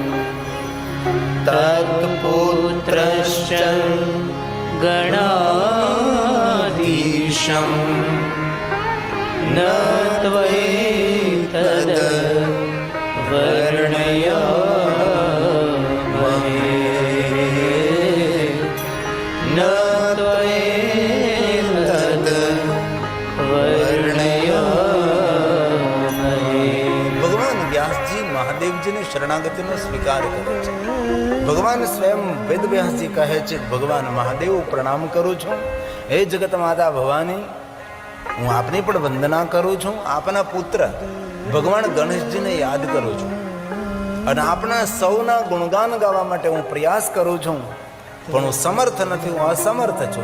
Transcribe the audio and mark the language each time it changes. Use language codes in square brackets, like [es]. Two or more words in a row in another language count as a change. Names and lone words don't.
[sa] तत्पुत्रश्च गणाधीशं, न त्वैतद् वर्णयामहे, न त्वैतद् वर्णयामहे. [gu] ભગવાન વ્યાસજી મહાદેવજીને શરણાગતિનો સ્વીકાર કરે છે. ભગવાન સ્વયં વેદ વ્યાસજી કહે છે, ભગવાન મહાદેવ પ્રણામ કરું છું. હે જગત માતા ભવાની, હું આપની પણ વંદના કરું છું. આપના પુત્ર ભગવાન ગણેશજીને યાદ કરું છું અને આપણા સૌના ગુણગાન ગાવા માટે હું પ્રયાસ કરું છું, પણ હું સમર્થ નથી, હું અસમર્થ છું.